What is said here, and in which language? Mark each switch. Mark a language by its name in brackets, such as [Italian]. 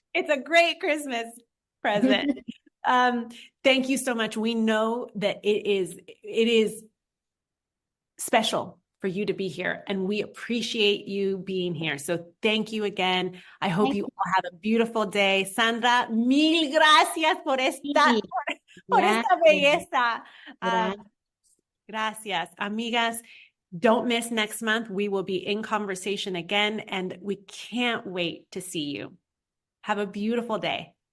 [English] It's a great Christmas present. Thank you so much. We know that it is special for you to be here, and we appreciate you being here. So thank you again. I hope you all have a beautiful day. [Spanish] Sandra, mil gracias por esta belleza. Gracias. [English] Amigas, don't miss next month. We will be in conversation again, and we can't wait to see you. Have a beautiful day.